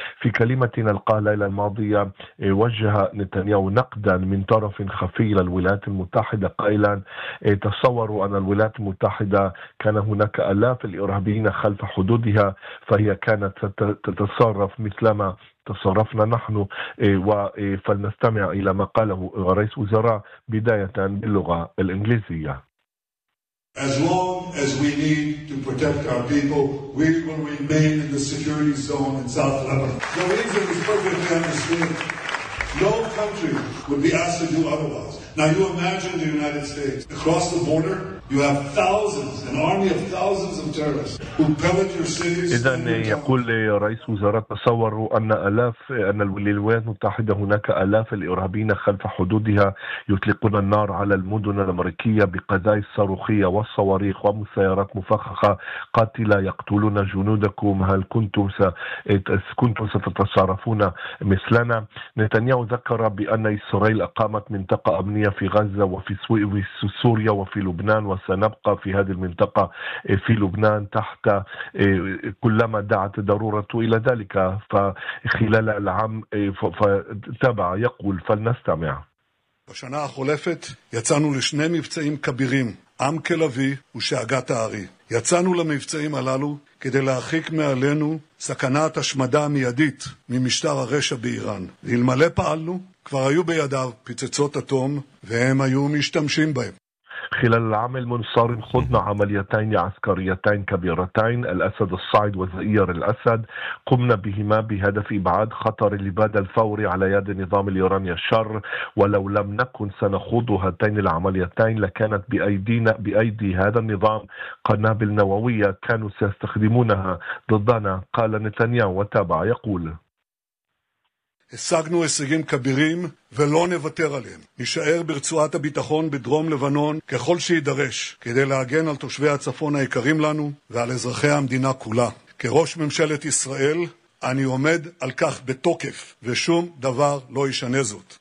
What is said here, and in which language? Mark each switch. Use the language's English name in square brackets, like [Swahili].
[Arabic] في كلمة ألقاها الليلة الماضية وجه نتنياهو نقدا من طرف خفي للولايات المتحدة قائلا: تصوروا أن الولايات المتحدة كان هناك آلاف الإرهابيين خلف حدودها، فهي كانت تتصرف مثلما تصرفنا نحن. فلنستمع إلى ما قاله رئيس وزراء بداية باللغة الإنجليزية. [English] As long as we need to protect our people, we will remain in the security zone in South Lebanon. The reason is perfectly understood. No country would be asked to do otherwise. Now you imagine the United States. Across the border, you have thousands, an army of thousands of terrorists who pillage your cities. [Arabic] إذن يقول رئيس وزراء تصوروا أن الولايات المتحدة هناك آلاف الإرهابيين خلف حدودها يطلقون النار على المدن الأمريكية بقذائف صاروخية والصواريخ ومسيرات مفخخة قاتلة يقتلون جنودكم، هل كنتم ستتصرفون مثلنا؟ نتنياهو ذكر بأن إسرائيل أقامت منطقة أمنية في غزة وفي سوريا وفي لبنان، وسنبقى في هذه المنطقة في لبنان تحت كلما دعت ضرورة إلى ذلك. فخلال العام فتابع يقول، فلنستمع. [Hebrew] בשנה החולפת יצאנו לשני מבצעים כבירים, עם כלבי ושאגת הארי. יצאנו למבצעים הללו כדי להרחיק מעלינו סכנת השמדה המיידית ממשטר הרשע באיראן. אלמלא פעלנו, כבר היו בידיו פצצות אטום והם היו משתמשים בהם. [Arabic] خلال العام المنصرم خضنا عمليتين عسكريتين كبيرتين، الأسد الصاعد وزئير الأسد، قمنا بهما بهدف إبعاد خطر الإبادة الفوري على يد نظام الإيراني الشر. ولو لم نكن سنخوض هاتين العمليتين لكانت بأيدي هذا النظام قنابل نووية كانوا سيستخدمونها ضدنا، قال نتنياهو وتابع يقول. [Hebrew] השגנו הישגים כבירים ולא נוותר עליהם. נשאר ברצועת הביטחון בדרום לבנון ככל שידרש כדי להגן על תושבי הצפון היקרים לנו ועל אזרחי המדינה כולה. כראש ממשלת ישראל אני עומד על כך בתוקף ושום דבר לא ישנה זאת.